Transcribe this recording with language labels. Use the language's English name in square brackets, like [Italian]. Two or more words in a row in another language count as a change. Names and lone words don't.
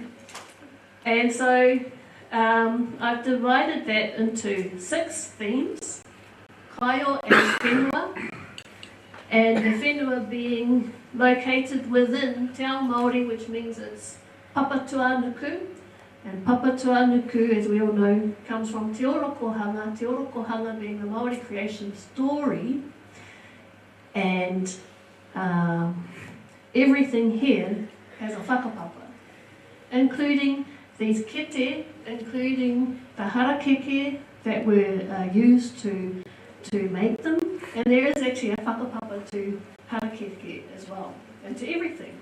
[English] And so I've divided that into 6 themes, Kaiō and whenua, and the whenua being located within [Māori] Te Ao Māori, [English] which means it's papatuanuku, and papatuanuku, as we all know, comes from [Māori] te orokohanga [English] being the Māori creation story, and everything here has a whakapapa, including these kete, including the harakeke that were used to make them, and there is actually a whakapapa to harakeke as well, and to everything.